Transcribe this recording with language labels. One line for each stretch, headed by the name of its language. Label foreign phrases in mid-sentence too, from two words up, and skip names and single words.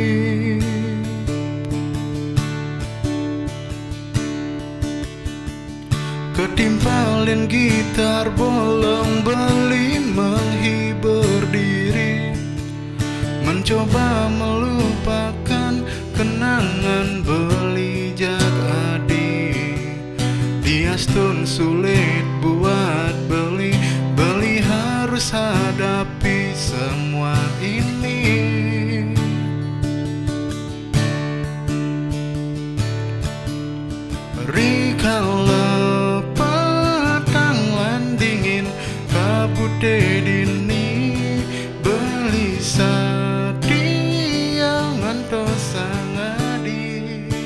Indonesian: Ketimpalin gitar bolong beli menghibur diri, mencoba melupakan kenangan
Balinese: beli jak adi.
Indonesian: Diastun sulit buat beli harus hadapi semua ini.
Balinese: Rikala dini beli sadia ngantos sangadi.